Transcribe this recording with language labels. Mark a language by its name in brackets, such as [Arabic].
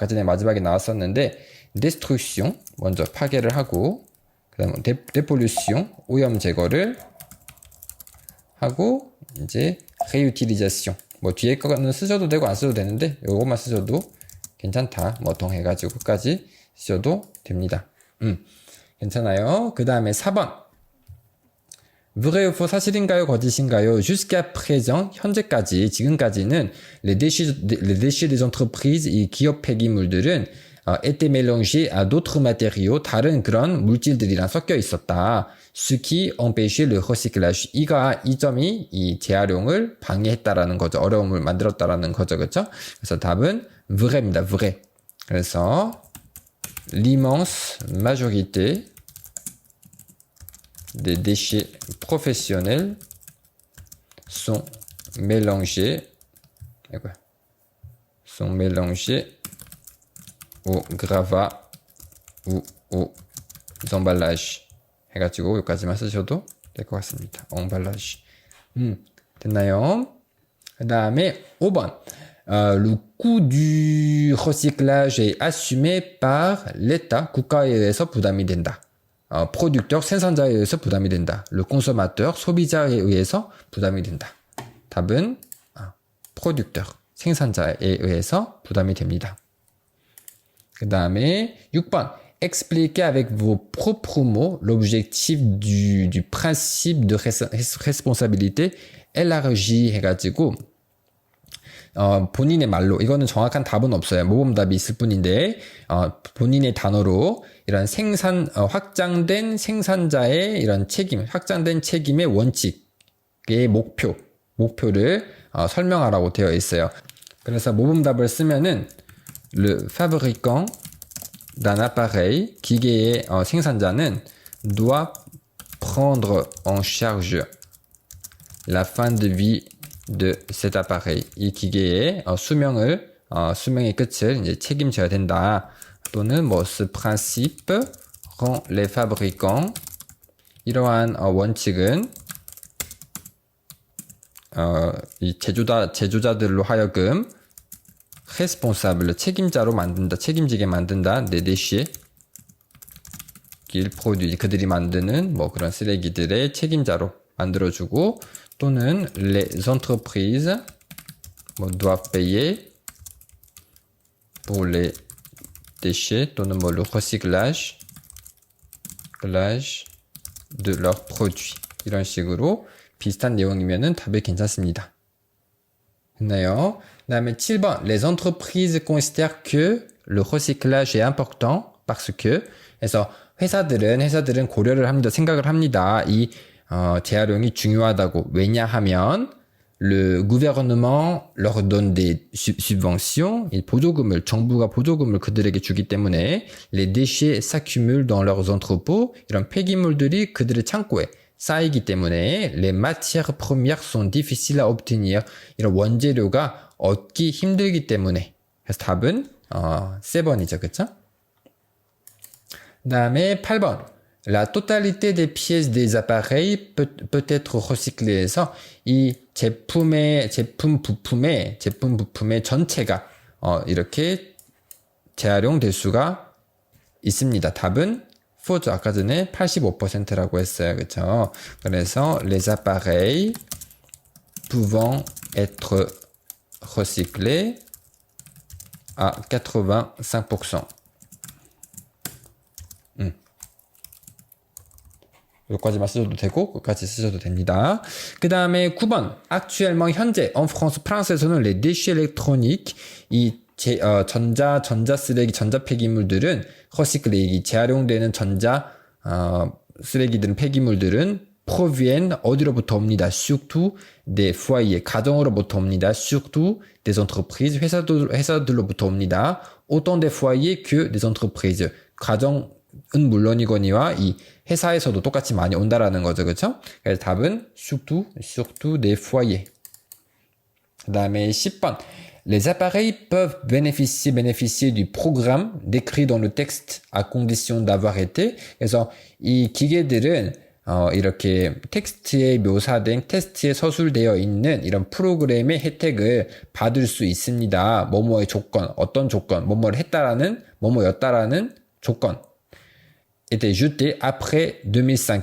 [Korean] 아까 전에 마지막에 나왔었는데, destruction, 먼저 파괴를 하고, 그 다음에 dépollution, 오염 제거를 하고, 이제 réutilisation, 뭐 뒤에 거는 쓰셔도 되고 안 쓰셔도 되는데, 요것만 쓰셔도 괜찮다. 뭐 동해가지고 끝까지 쓰셔도 됩니다. 괜찮아요. 그 다음에 4번. [French] vrai ou faux, [Korean] 사실인가요, 거짓인가요? [French] jusqu'à présent, [Korean] 현재까지, 지금까지는 [French] les déchets des entreprises, [Korean] 이 기업 폐기물들은 [French] étaient mélangés à d'autres matériaux, [Korean] 다른 그런 물질들이랑 섞여 있었다. [French] ce qui empêchait le recyclage. [Korean] 이 점이 이 재활용을 방해했다라는 거죠. 어려움을 만들었다라는 거죠. 그렇죠? 그래서 답은 vrai입니다. [French] vrai. [Korean] 그래서 [French] l'immense majorité des déchets professionnels sont mélangés au gravat ou aux emballages. [Korean] 해가지고 여기까지만 쓰셔도 될 것 같습니다. emballage. 됐나요? 그 다음에 5번. [French] Le coût du recyclage est assumé par l'État. [Korean] 국가에 의해서 부담이 된다. producteur, 생산자에 의해서 부담이 된다. [French] le consommateur, [Korean] 소비자에 의해서 부담이 된다. 답은 producteur, 생산자에 의해서 부담이 됩니다. 그 다음에 6번. [French] Expliquez avec vos propres mots l'objectif du principe de responsabilité élargie [Korean] 해가지고 본인의 말로, 이거는 정확한 답은 없어요. 모범답이 있을 뿐인데 본인의 단어로 이런 확장된 생산자의 이런 책임, 확장된 책임의 원칙의 목표를 설명하라고 되어 있어요. 그래서 모범답을 쓰면은 [French] le fabricant d'un appareil, [Korean] 기계의 생산자는 [French] doit prendre en charge la fin de vie de cet appareil. [Korean] 이 기계의 수명의 끝을 이제 책임져야 된다. 또는 뭐 [French] ce principe rend les fabricants, [Korean] 이러한 원칙은 이 제조자들로 하여금 responsable, 책임자로 만든다, 책임지게 만든다. [French] des déchets qu'ils produisent, [Korean] 그들이 만드는 뭐 그런 쓰레기들의 책임자로 만들어주고, 또는 [French] les entreprises 뭐 doivent payer pour les déchets, [Korean] 또는 뭐 [French] le recyclage de leurs produits. [Korean] 이런 식으로 비슷한 내용이면은 답이 괜찮습니다. 됐나요? 그 다음에 7번. [French] Les entreprises considèrent que le recyclage est important parce que, [Korean] 그래서 회사들은 고려를 합니다. 생각을 합니다. 이 재활용이 중요하다고. 왜냐하면 [French] le gouvernement leur donne des subventions, [Korean] 정부가 보조금을 그들에게 주기 때문에 [French] les déchets s'accumulent dans leurs entrepôts, [Korean] 이런 폐기물들이 그들의 창고에 쌓이기 때문에 [French] les matières premières sont difficiles à obtenir. [Korean] 이런 원재료가 얻기 힘들기 때문에. 그래서 답은 C번이죠. 그쵸? 그 다음에 8번. [French] La totalité des pièces des appareils peut être recyclée [Korean] 해서 이 제품 부품의 전체가 이렇게 재활용될 수가 있습니다. 답은 4죠. 아까 전에 85%라고 했어요. 그쵸? 그래서 [French] les appareils pouvant être recyclés à 85%. [Korean] 여기까지만 쓰셔도 되고 끝까지 쓰셔도 됩니다. 그 다음에 9번 actuellement 현재 [French] en France [Korean] 프랑스에서는 [French] les déchets électroniques [Korean] 이 전자 쓰레기 전자 폐기물들은 recyclé 재활용되는 전자 쓰레기들은 폐기물들은 proviennent 어디로부터 옵니다. [French] surtout des foyers [Korean] 가정으로부터 옵니다. [French] surtout des entreprises [Korean] 회사들로부터 옵니다. [French] autant des foyers que des entreprises [Korean] 가정은 물론이거니와 이 회사에서도 똑같이 많이 온다라는 거죠. 그렇죠? 그래서 답은 [French] surtout des foyers. [Korean] 그 다음에 10번. [French] Les appareils peuvent bénéficier du programme décrit dans le texte à condition d'avoir été. [Korean] 그래서 이 기계들은 이렇게 텍스트에 묘사된 테스트에 서술되어 있는 이런 프로그램의 혜택을 받을 수 있습니다. 뭐뭐의 조건, 어떤 조건, 뭐뭐를 했다라는, 뭐뭐였다라는 조건. [French] était jeté après 2005.